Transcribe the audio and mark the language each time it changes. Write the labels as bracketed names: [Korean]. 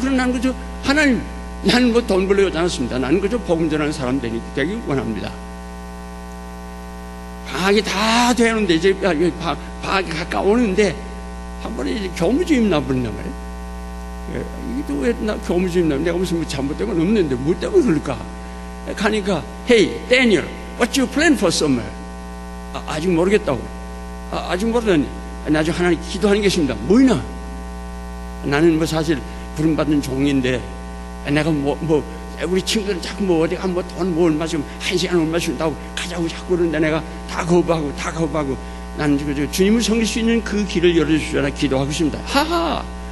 [Korean] 그럼 나는 그저 하나님, 나는 돈 벌려고 하지 않았습니다. 나는 그저 복음 전하는 사람 되기 원합니다. 방학이 다 되는데 이제 방학이 가까우는데 한 번에 이제 교무주임 나버린단 말이에요. 이게 또 왜 나 교무주임 나면 내가 무슨 잘못된 건 없는데 뭐 때문에 그럴까? 가니까 [English] Hey Daniel, what's your plan for summer? [Korean] 아직 모르겠다고. 아직 모르다니. 나중에 하나님 기도하는 게 있습니다. 뭐이나? 나는 사실 부름받은 종인데 내가 우리 친구들은 자꾸 어디 가면 돈 얼마씩 1시간 얼마씩 준다고 가자고 자꾸 그러는데 내가 다 거부하고 나는 주님을 섬길 수 있는 그 길을 열어주시라 기도하고 있습니다. 하하!